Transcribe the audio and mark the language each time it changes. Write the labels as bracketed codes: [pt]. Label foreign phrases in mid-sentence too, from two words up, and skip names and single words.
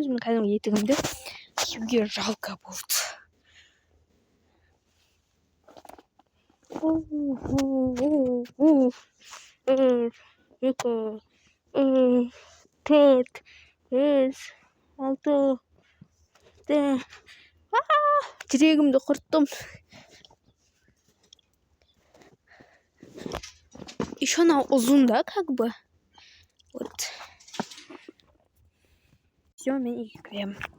[kk] Өзімнің кәдімгі етігімді киюге жалко болды. Төрт, бес, 6, жүрегімді құрттым. [ru] Еще она [kk] ұзын да, [ru] как бы. Вот. Все, [kk] мен үйге кіремін.